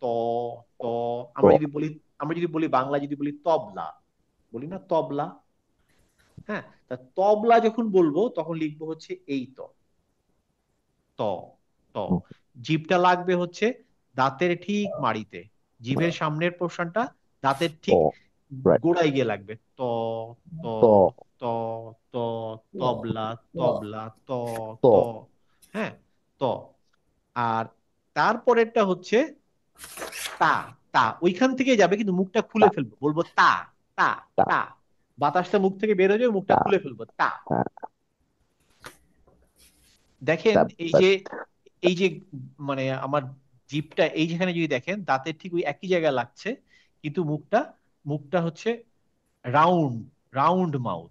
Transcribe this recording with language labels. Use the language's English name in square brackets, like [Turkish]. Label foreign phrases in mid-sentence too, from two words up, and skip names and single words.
[Bangla] ত, আমরা যদি বলি, আমরা যদি বলি বাংলা, যদি বলি তবলা, বলি না তবলা। হ্যাঁ, তা তবলা যখন বলবো তখন লিখবো হচ্ছে এই ত। ত, ত। জিভটা লাগবে হচ্ছে দাঁতের ঠিক মাড়িতে, জিভের সামনের পোর্শনটা দাঁতের ঠিক গোড়ায় গিয়ে লাগবে, ত। ত, ত, ত, তবলা, তবলা, ত, ত। হ্যাঁ, ত। আর তারপরেরটা হচ্ছে তা। তা ওইখান থেকে যাবে, কিন্তু মুখটা খুলে ফেলবো, বলবো তা, তা, তা। বাতাসটা মুখ থেকে বের হয়ে যাবে, মুখটা খুলে ফেলবো, তা। দেখেন এই যে, এই যে মানে আমার জিভটা এই যেখানে যদি দেখেন, দাঁতের ঠিক ওই একই জায়গায় লাগছে, কিন্তু মুখটা, মুখটা হচ্ছে রাউন্ড, [English] round mouth.